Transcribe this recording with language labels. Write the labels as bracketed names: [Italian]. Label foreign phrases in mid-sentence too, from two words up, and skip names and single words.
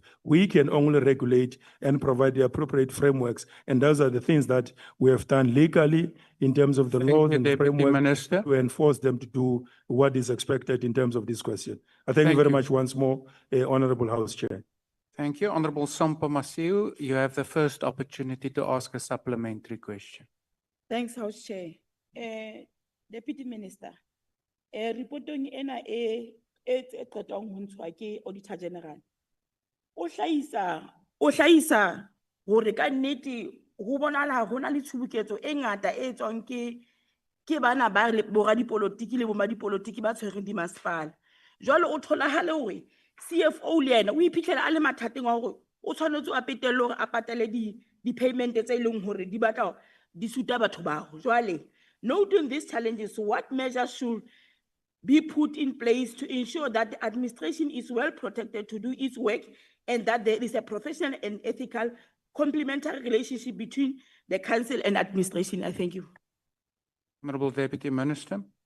[English] We can only regulate and provide the appropriate frameworks, and those are the things that we have done legally in terms of the laws and framework to enforce them to do what is expected in terms of this question. I thank you very much once more, Honorable House Chair. Thank you. Honorable Sampa Masiu, you have the first opportunity to ask a supplementary question. Thanks, House Chair. Deputy Minister, [Southern Sotho] reporting ena qetong ho ntshwa ke Auditor General. O hlahisa hore ka nnete ho bonahala hona le tshubuketso e ngata e tswang ke bana ba boradipolotiki le bomadipolitiki ba tshwereng dimasepala. Jwale o tholahale hore CFO le yena o iphitlhela a le mathateng wa hore o tshwanetse a petelle hore a patale di-payment tse leng hore di batla di suta batho bao. Jwale, [English] noting these challenges, what measures should be put in place to ensure that the administration is well protected to do its work and that there is a professional and ethical complementary relationship between the council and administration? I thank you. Honorable Deputy Minister.